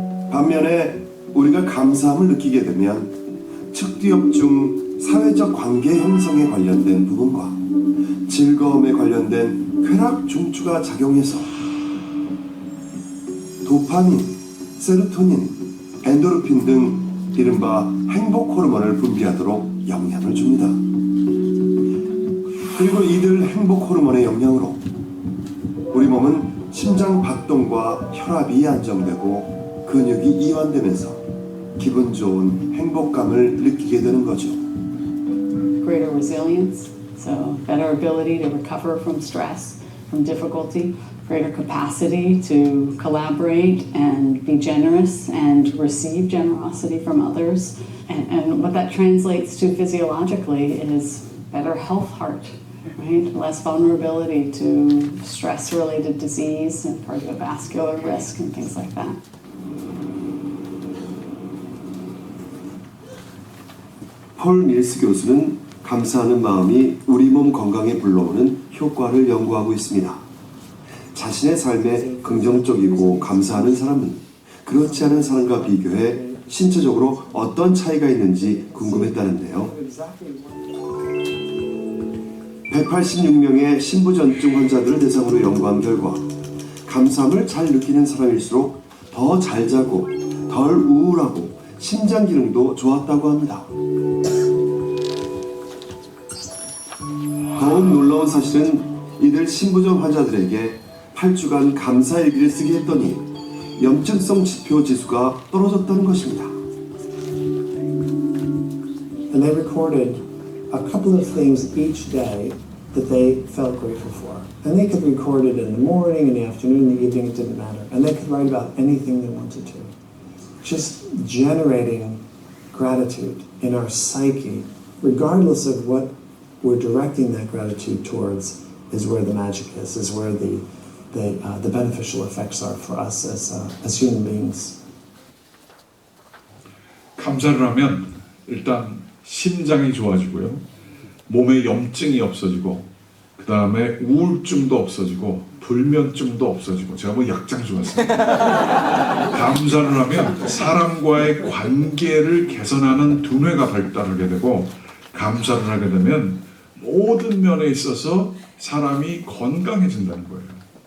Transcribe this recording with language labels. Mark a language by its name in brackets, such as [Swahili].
[Korean] 반면에 우리가 감사함을 느끼게 되면 측두엽 중 사회적 관계 형성에 관련된 부분과 즐거움에 관련된 쾌락 중추가 작용해서 도파민, 세로토닌, 엔도르핀 등 이른바 행복 호르몬을 분비하도록 영향을 줍니다. 그리고 이들 행복 호르몬의 영향으로 우리 몸은 심장 박동과 혈압이 안정되고 근육이 이완되면서 기분 좋은 행복감을 느끼게 되는 거죠. [English] Greater resilience, so better ability to recover from stress, from difficulty, greater capacity to collaborate and be generous and receive generosity from others. And what that translates to physiologically is better health heart, right? Less vulnerability to stress-related disease and cardiovascular risk and things like that. [Korean] 폴 밀스 교수는 감사하는 마음이 우리 몸 건강에 불러오는 효과를 연구하고 있습니다. 자신의 삶에 긍정적이고 감사하는 사람은 그렇지 않은 사람과 비교해 신체적으로 어떤 차이가 있는지 궁금했다는데요. 186명의 신부전증 환자들을 대상으로 연구한 결과 감사함을 잘 느끼는 사람일수록 더 잘 자고 덜 우울하고 심장 기능도 좋았다고 합니다. 더욱 놀라운 사실은 이들 신부전 환자들에게 8주간 감사일기를 쓰게 했더니 염증성 지표 지수가 떨어졌다는 것입니다. [English] And they recorded a couple of things each day that they felt grateful for. And they could record it in the morning, in the afternoon, in the evening, it didn't matter. And they could write about anything they wanted to. Just generating gratitude in our psyche, regardless of what we're directing that gratitude towards, is where the magic is where the beneficial effects are for us as human beings. [Korean] 감사를 하면 일단 심장이 좋아지고요. 몸에 염증이 없어지고 그 다음에 우울증도 없어지고 불면증도 없어지고 제가 뭐 약장수 같습니다. 감사를 하면 사람과의 관계를 개선하는 두뇌가 발달하게 되고 감사를 하게 되면 모든 면에 있어서 사람이 건강해진다는 거예요.